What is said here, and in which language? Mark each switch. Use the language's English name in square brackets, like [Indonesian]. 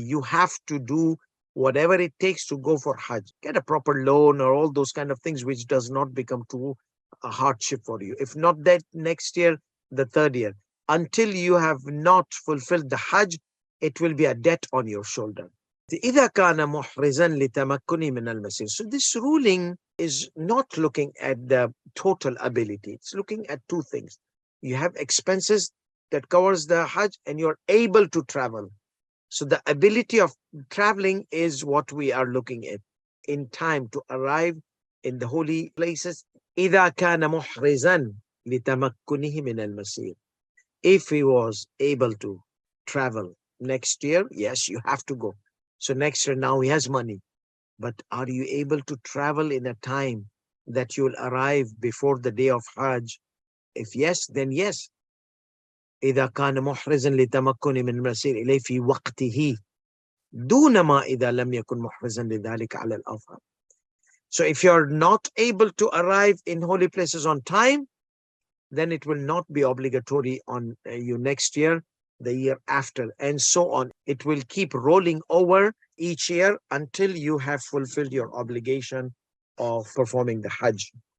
[English] You have to do whatever it takes to go for Hajj. Get a proper loan or all those kind of things, which does not become too a hardship for you. If not that next year, the third year. Until you have not fulfilled the Hajj, it will be a debt on your shoulder. [Arabic] إذا كان محرزا لتمكنه من المسير. [English] So this ruling is not looking at the total ability. It's looking at two things. You have expenses that covers the Hajj and you're able to travel. So the ability of traveling is what we are looking at in time to arrive in the holy places. [Arabic] إذا كان محرزا لتمكنه من المسير. [English] If he was able to travel next year, yes, you have to go. So next year now he has money. But are you able to travel in a time that you'll arrive before the day of Hajj? If yes, then yes. [Arabic] إذا كان محرزا لتمكن من المسير إليه في وقته دون ما إذا لم يكن محرزا لذلك على الأظهر. [English] So if you're not able to arrive in holy places on time, then it will not be obligatory on you next year, the year after, and so on. It will keep rolling over each year until you have fulfilled your obligation of performing the Hajj.